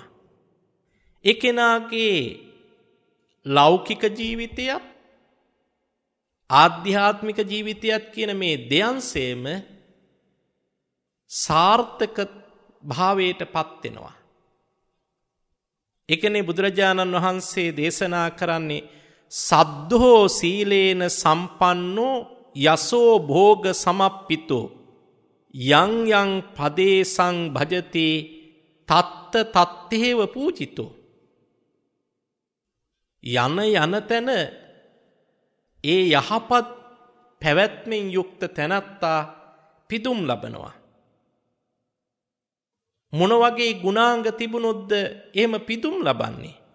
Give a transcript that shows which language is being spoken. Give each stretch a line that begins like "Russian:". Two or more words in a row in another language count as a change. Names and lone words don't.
Sinhala: ඒ කෙනාගේ ලෞකික ජීවිතයත් ආධ්‍යාත්මික ජීවිතයත් කියන මේ දෙයන්සේම සාර්ථක භාවයට පත් වෙනවා. ඒකනේ බුදුරජාණන් වහන්සේ දේශනා කරන්නේ
Pali: සද්ධෝ සීලේන සම්පන්නෝ යසෝ භෝග සමප්පිතෝ යං යං පදේසං භජති තත්ත තත්තේව පූජිතෝ.
Sinhala: යන යන තැන ඒ යහපත් පැවැත්මෙන් යුක්ත තැනැත්තා පිදුම් ලබනවා. මොන වගේ ගුණාංග තිබුණොත්ද එහෙම පිදුම් ලබන්නේ?